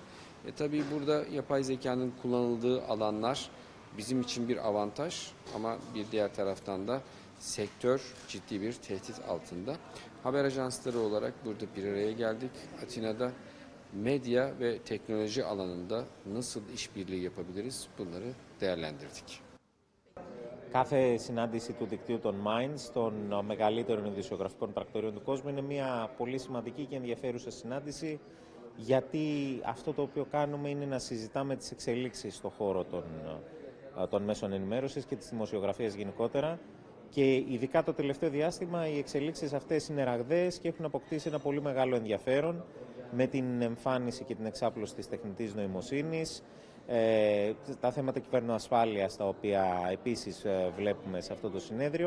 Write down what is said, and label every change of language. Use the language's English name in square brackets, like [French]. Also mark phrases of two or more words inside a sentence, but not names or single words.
[Turkish] Tabii burada yapay zekanın kullanıldığı alanlar bizim için bir avantaj ama bir diğer taraftan da sektör ciddi bir tehdit altında. Haber ajansları olarak burada bir araya geldik. Atina'da medya ve teknoloji alanında nasıl işbirliği yapabiliriz bunları değerlendirdik. [Greek] Κάθε συνάντηση του δικτύου των Minds, των μεγαλύτερων ειδησιογραφικών πρακτορείων του κόσμου, είναι μια πολύ σημαντική και ενδιαφέρουσα συνάντηση, γιατί αυτό το οποίο κάνουμε είναι να συζητάμε τις εξελίξεις στον χώρο των μέσων ενημέρωσης και της δημοσιογραφίας γενικότερα, και ειδικά το τελευταίο διάστημα οι εξελίξεις αυτές είναι ραγδαίες και έχουν αποκτήσει ένα πολύ μεγάλο ενδιαφέρον με την εμφάνιση και την εξάπλωση της τεχνητής νοημοσύνης, τα θέματα κυβερνοασφάλειας, τα οποία επίσης βλέπουμε σε αυτό το συνέδριο.